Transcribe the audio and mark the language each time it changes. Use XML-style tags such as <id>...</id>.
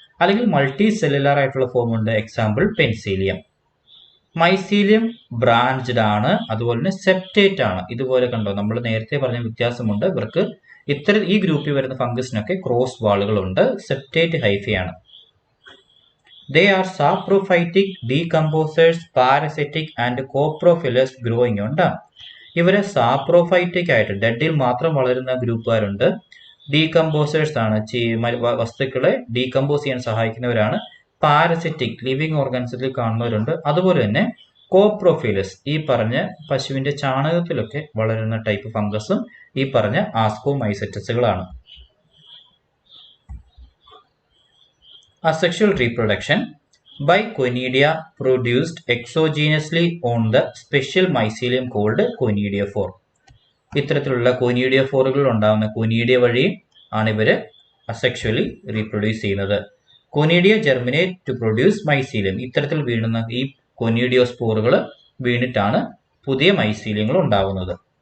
<ml>അല്ലെങ്കിൽ multi cellular ആയിട്ടുള്ള form ഉണ്ട്. Example penicillium. മൈസീലിയം ബ്രാഞ്ച്ഡ് ആണ്, അതുപോലെ തന്നെ സെപ്റ്റേറ്റ് ആണ്. ഇതുപോലെ കണ്ടോ, നമ്മൾ നേരത്തെ പറഞ്ഞ വ്യത്യാസമുണ്ട്. ഇവർക്ക് ഈ ഗ്രൂപ്പിൽ വരുന്ന ഫംഗസിനൊക്കെ cross വാളുകളുണ്ട്. Septate ഹൈഫയാണ്.</ml> <en>They are saprophytic, decomposers, parasitic and coprophilous growing on dung.</en> <ml>ഇവരെ സാപ്രോഫൈറ്റിക് ആയിട്ട് ഡെഡിൽ മാത്രം വളരുന്ന ഗ്രൂപ്പുകാരുണ്ട്. ഡീകമ്പോസേഴ്സ് ആണ്, വസ്തുക്കളെ ഡീകമ്പോസ് ചെയ്യാൻ സഹായിക്കുന്നവരാണ്. Parasitic living ഓർഗാനിസത്തിൽ കാണുന്നവരുണ്ട്. അതുപോലെ തന്നെ കോപ്രോഫിലസ്, ഈ പറഞ്ഞ പശുവിന്റെ ചാണകത്തിലൊക്കെ വളരുന്ന ടൈപ്പ് ഫംഗസും ഈ പറഞ്ഞ ആസ്കോമൈസെറ്റസുകളാണ്.</ml> <en>Asexual reproduction by Conidia produced exogenously on the special mycelium called conidiophore.</en> <ml>ഇത്തരത്തിലുള്ള കൊനീഡിയോഫോറുകൾ ഉണ്ടാകുന്ന കൊനീഡിയ വഴി ആണ് ഇവര് അസെക്ഷലി റീപ്രൊഡ്യൂസ് ചെയ്യുന്നത്.</ml> <en>Conidia germinate to produce mycelium.</en> <ml>ഇത്തരത്തിൽ വീഴുന്ന ഈ കൊനീഡിയോസ്പോറുകൾ വീണിട്ടാണ് പുതിയ മൈസീലിയങ്ങൾ ഉണ്ടാകുന്നത്.</ml>